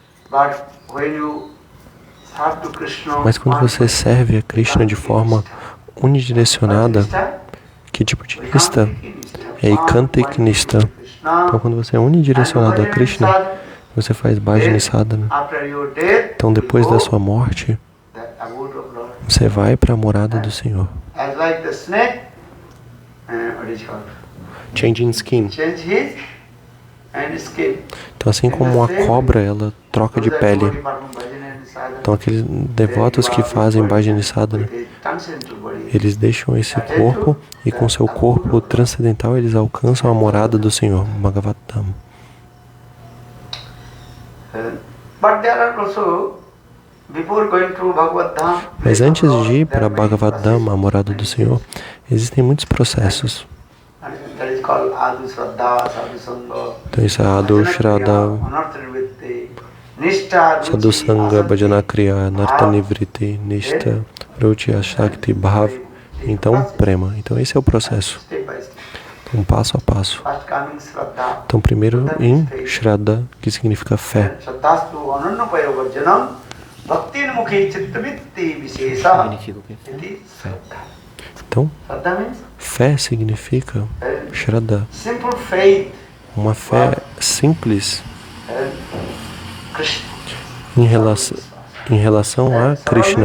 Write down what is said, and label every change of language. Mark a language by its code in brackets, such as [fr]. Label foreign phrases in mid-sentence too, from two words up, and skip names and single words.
[pt] Mas quando você serve a Krishna de forma unidirecionada, que tipo de nista? [sa] É Ikantik Nista. [pt] Então quando você é unidirecionado a Krishna, você faz [sa] bhajana sadhana. [pt] Então depois da sua morte, você vai para a morada do Senhor. [en] Changing skin. [pt] Então assim como a cobra, ela troca de pele. Então aqueles devotos que fazem bhajana sadhana, eles deixam esse corpo e com seu corpo transcendental eles alcançam a morada do Senhor, Bhagavad Dham. Mas antes de ir para Bhagavad Dham, a morada do Senhor, existem muitos processos. Então isso é [sa] Adu Shraddha, Sadhu Sangha, Bhajana Kriya, Narta Nivriti, Nishta, Ruchi, Shakti, Bhav, [pt] então Prema. Então esse é o processo. Um passo a passo. Então primeiro em Shraddha, que significa fé. Então, fé significa Shraddha, uma fé simples em relação a Krishna.